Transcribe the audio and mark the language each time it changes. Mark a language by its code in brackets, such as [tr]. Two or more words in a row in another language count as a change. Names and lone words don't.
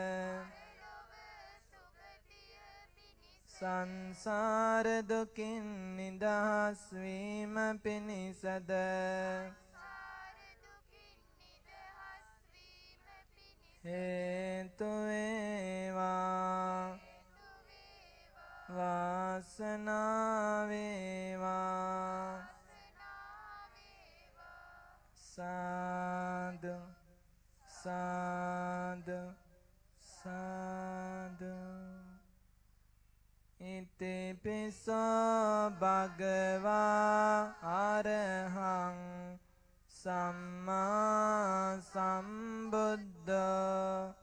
[si] සංසාර දුකින් නිදහස් වීම පිණිසද හේතු වේවා වාසනාව වේවා. සාදු සාදු සාදු. [pi] ඉතිපිසෝ භගවා අරහං සම්මා සම්බුද්ධෝ